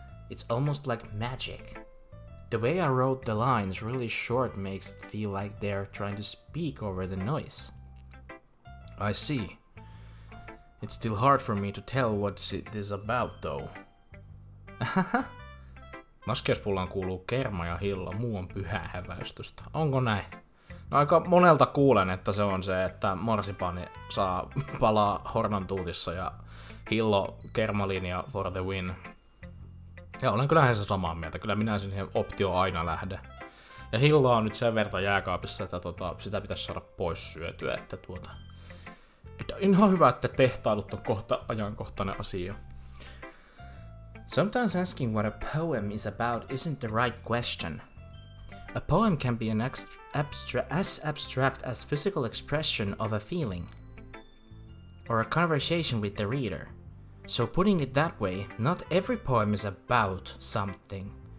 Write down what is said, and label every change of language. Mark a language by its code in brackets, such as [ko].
[en] It's almost like magic. The way I wrote the lines really short makes it feel like they're trying to speak over the noise. I see. It's still hard for me to tell what it is about though. [fi] Laskiaispullaan kuuluu kerma ja hillo, muu on pyhää häväistystä. Onko näin? No aika monelta kuulen, että se on se, että marsipaani saa palaa hornantuutissa ja hillo kermalinja [en] for the win. [fi] Ja olen kyllähän se samaa mieltä, kyllä minä siihen optioon aina lähden. Ja hilloa on nyt sen verran jääkaapissa, että sitä pitäisi saada pois syötyä, että ihan hyvä, että tehtailut on kohta ajankohtainen asia. [en] Sometimes asking what a poem is about isn't the right question. A poem can be an as abstract as physical expression of a feeling, or a conversation with the reader. So putting it that way, not every poem is about something.